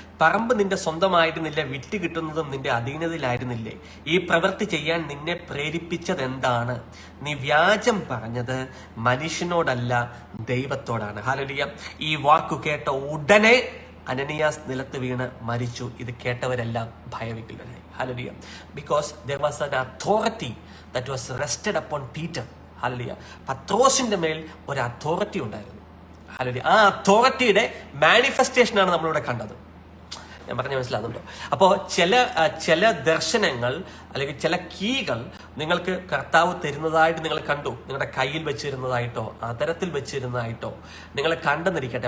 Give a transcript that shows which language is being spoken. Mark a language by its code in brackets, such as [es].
[ml] പറമ്പ് നിന്റെ സ്വന്തമായിരുന്നില്ല, വിറ്റ് കിട്ടുന്നതും നിന്റെ അധീനതയിലായിരുന്നില്ലേ? ഈ പ്രവൃത്തി ചെയ്യാൻ നിന്നെ പ്രേരിപ്പിച്ചത് എന്താണ്? നീ വ്യാജം പറഞ്ഞത് മനുഷ്യനോടല്ല, ദൈവത്തോടാണ്. ഹല്ലേലൂയ. ഈ വാക്കു കേട്ട ഉടനെ അനനിയാസ് നിലത്ത് വീണ് മരിച്ചു. ഇത് കേട്ടവരെല്ലാം ഭയവിഹ്വലരായി. Hallelujah. [en] Because there was an authority that was rested upon Peter. Hallelujah. [ml] പത്രോസിന്റെ മേൽ ഒരു അതോറിറ്റി ഉണ്ടായിരുന്നു. ഹല്ലേലൂയ. ആ അതോറിറ്റിയുടെ മാനിഫെസ്റ്റേഷനാണ് നമ്മളിവിടെ കണ്ടത്. ഞാൻ പറഞ്ഞ മനസ്സിലാകുന്നുണ്ടോ? അപ്പോൾ ചില ദർശനങ്ങൾ അല്ലെങ്കിൽ ചില കീകൾ നിങ്ങൾക്ക് കർത്താവ് തരുന്നതായിട്ട് നിങ്ങൾ കണ്ടു, നിങ്ങളുടെ കയ്യിൽ വെച്ചിരുന്നതായിട്ടോ അതരത്തിൽ വെച്ചിരുന്നതായിട്ടോ നിങ്ങൾ കണ്ടെന്നിരിക്കട്ടെ.